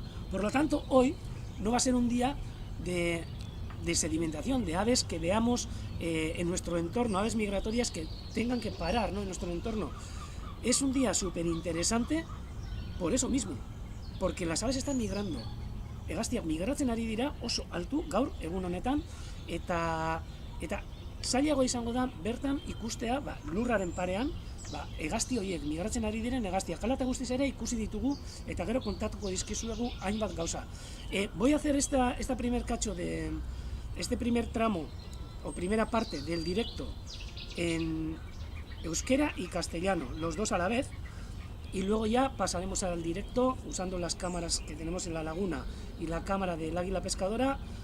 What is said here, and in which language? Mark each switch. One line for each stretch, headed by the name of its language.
Spanish: Por lo tanto, hoy no va a ser un día de sedimentación, de aves que veamos en nuestro entorno, aves migratorias que tengan que parar, ¿no?, en nuestro entorno. Es un día súper interesante por eso mismo, porque las aves están migrando.
Basque: Hegaztiak migratzen ari dira oso altu gaur egun honetan, eta zailago izango da bertan ikustea, lurraren parean, hegazti horiek migratzen ari diren hegaztiak. Hala eta guztiz ere ikusi ditugu eta gero kontatuko dizkizuegu hainbat gauza.
Spanish: Voy a hacer esta primer cacho de este primer tramo o primera parte del directo en euskera y castellano, los dos a la vez, y luego ya pasaremos al directo usando las cámaras que tenemos en la laguna y la cámara del águila pescadora.